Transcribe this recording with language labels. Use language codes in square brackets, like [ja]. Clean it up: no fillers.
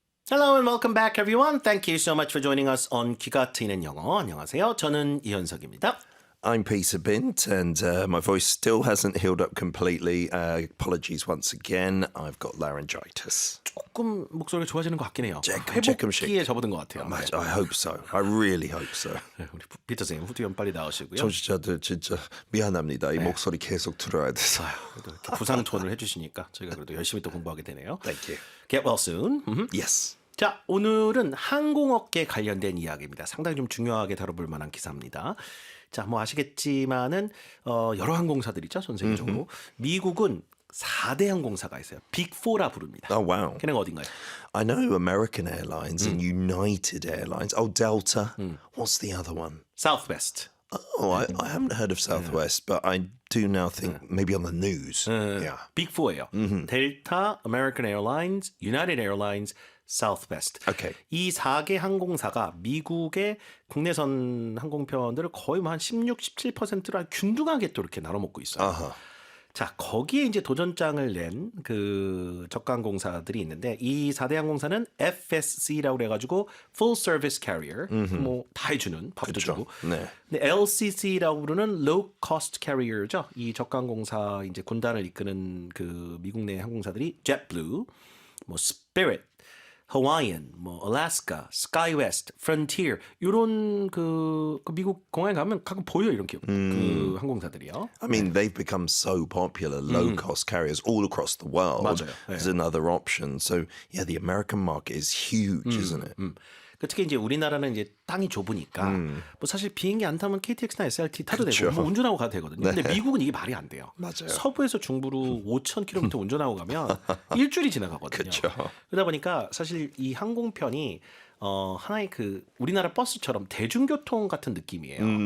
[en] Hello and welcome back everyone. Thank you so much for joining us on 귀가 트이는 영어. [ko] 안녕하세요. 저는 이현석입니다. [en] I'm Peter Bint, and my voice still hasn't healed up completely. Apologies once again. I've got laryngitis. [ko] 조금 목소리가 좋아지는 것 같긴 해요. 조금씩. 회복기에 접어든 것 같아요. [en] I hope so. I really hope so. [ko] 우리 피터 선생님 후두연 빨리 나오시고요. 청취자들 진짜 미안합니다. 이 목소리 계속 들어야 돼서. 그래도 이렇게 부상촌을 해주시니까 저희가 그래도 열심히 또 공부하게 되네요. [en] Thank you. Get well soon. Yes. [ko] 자, 오늘은 항공업계 관련된 이야기입니다. 상당히 좀 중요하게 다뤄볼 만한 기사입니다. 자, 뭐 아시겠지만은 여러 항공사들이죠, 전 세계적으로. 미국은 4대 항공사가 있어요. 빅4라 부릅니다. [en] Oh, wow. [ko] 걔네가 어딘가요? [en] I know American Airlines and United Airlines. Oh, Delta. What's the other one? Southwest. Oh, I haven't heard of Southwest, but I do now think maybe on the news. Yeah. [ko] 빅4예요. 델타, American Airlines, United Airlines, Southwest. [en] Okay. [ko] 이 4개 항공사가 미국의 국내선 항공편들을 거의 한 16, 17%를 균등하게 또 이렇게 나눠먹고 있어요. Uh-huh. 자, 거기에 이제 도전장을 낸 그 저가 항공사들이 있는데 이 4대 항공사는 FSC라고 그래가지고 Full Service Carrier, 뭐 다 해주는 밥도 주고. 네. 근데 LCC라고 부르는 Low Cost Carrier죠. 이 저가 항공사 이제 군단을 이끄는 그 미국 내 항공사들이 JetBlue, 뭐 Spirit, Hawaiian, 뭐 Alaska, SkyWest, Frontier 이런 그 미국 공항에 가면 가끔 보여 이런 그 항공사들이요. [en] I mean, they've become so popular, low-cost carriers all across the world. [ko] 맞아요. [en] As another option. So, yeah, the American market is huge, isn't it? [ko] 특히 이제 우리나라는 이제 땅이 좁으니까 뭐 사실 비행기 안 타면 KTX나 SRT 타도 되고 뭐 운전하고 가도 되거든요. 근데 미국은 이게 말이 안 돼요. 맞아요. 서부에서 중부로 5,000km 운전하고 가면 일주일이 지나가거든요. 그쵸. 그러다 보니까 사실 이 항공편이 하나의 그 우리나라 버스처럼 대중교통 같은 느낌이에요.